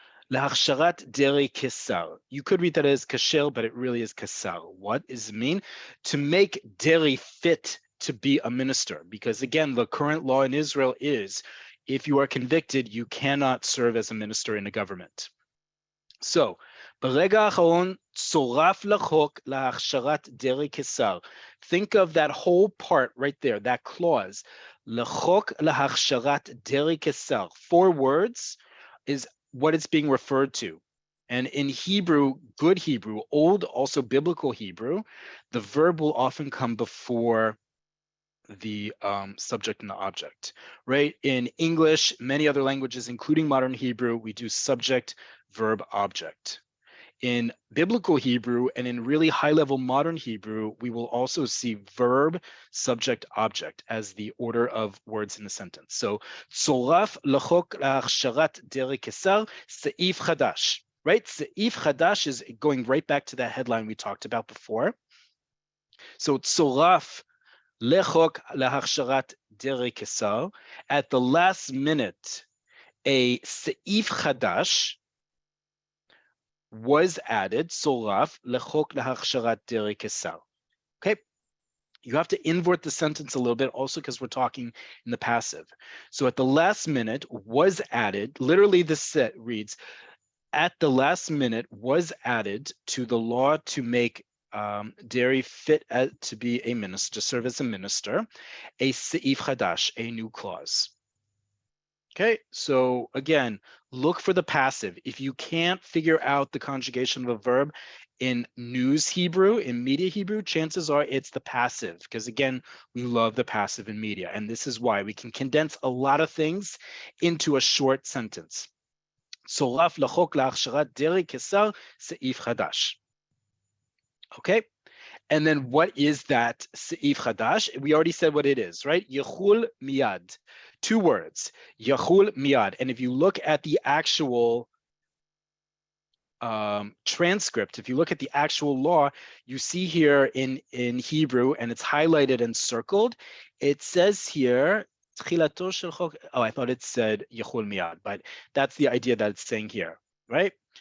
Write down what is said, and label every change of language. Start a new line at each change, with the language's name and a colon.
Hebrew: להכשרת דרעי כשר.
English: You could read that as kasher, but it really is kasar. What does it mean? To make deri fit to be a minister. Because again, the current law in Israel is, if you are convicted, you cannot serve as a minister in a government.
Hebrew: So, ברגע האחרון צורף לחוק להכשרת דרעי כשר.
English: Think of that whole part right there, that clause.
Hebrew: לחוק להכשרת דרעי כשר.
English: 4 words is what it's being referred to. And in Hebrew, good Hebrew, old, also biblical Hebrew, the verb will often come before the subject and the object, right? In English, many other languages, including modern Hebrew, we do subject, verb, object. In biblical Hebrew and in really high-level modern Hebrew, we will also see verb, subject, object as the order of words in the sentence.
Hebrew: So, צורף לחוק להכשרת דרעי כשר, סעיף חדש, right? סעיף חדש
English: is going right back to that headline we talked about before.
Hebrew: So, צורף לחוק להכשרת דרעי כשר,
English: at the last minute, a
Hebrew: סעיף חדש
English: was added,
Hebrew: צורף לחוק להכשרת דרעי כשר.
English: Okay, you have to invert the sentence a little bit also because we're talking in the passive. So at the last minute was added, literally this set reads, at the last minute was added to the law to make dairy fit to be a minister, serve as a minister, a seif chadash, a new clause. Okay, so again, look for the passive. If you can't figure out the conjugation of a verb in news Hebrew, in media Hebrew, chances are it's the passive, because again, we love the passive in media, and this is why we can condense a lot of things into a short sentence. צורף לחוק להכשרת דרעי כשר סעיף חדש. Okay, and then what is that seif chadash? We already said what it is, right? Yechul miyad. 2 words, Yechul miyad. And if you look at the actual transcript, if you look at the actual law, you see here in Hebrew, and it's highlighted and circled, it says here, oh, I thought it said Yechul Miyad, but that's the idea that it's saying here, right?